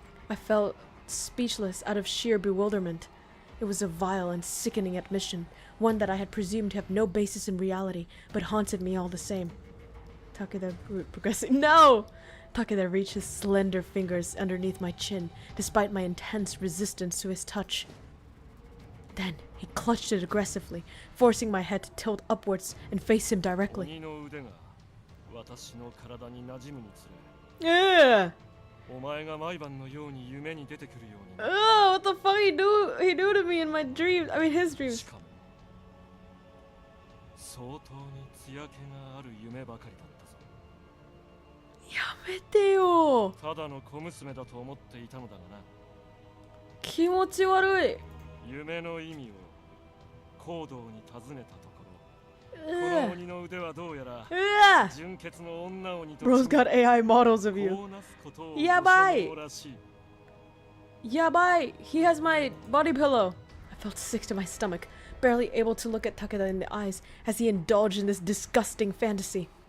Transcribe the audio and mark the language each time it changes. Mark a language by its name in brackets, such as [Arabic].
[English] I felt speechless out of sheer bewilderment. It was a vile and sickening admission, one that I had presumed to have no basis in reality, but haunted me all the same. Takeda progressing. No! Takeda reached his slender fingers underneath my chin, despite my intense resistance to his touch. Then he clutched it aggressively, forcing my head to tilt upwards and face him directly. [Japanese] 鬼の腕が私の体に馴染むにつれ、 Ugh! お前が毎晩のように夢に出てくるようにな Ugh! [English] What the fuck he do to me in my dreams? I mean his [Japanese] し [English] dreams. [Japanese] かも相当に艶気がある夢ばかりだったぞ。やめてよ。ただの小娘だと思っていたのだがな。気持ち悪い。夢の意味を行動に尋ねたところ、こ Ugh. の鬼の腕はどうやら Ugh. 純潔の女鬼と [English] Bro's got AI models of you. [Japanese] こうなすことをやばいご所望らしい。 [English] Yabai, he has my body pillow. I felt sick to my stomach, barely able to look at Takeda in the eyes as he indulged in this disgusting fantasy.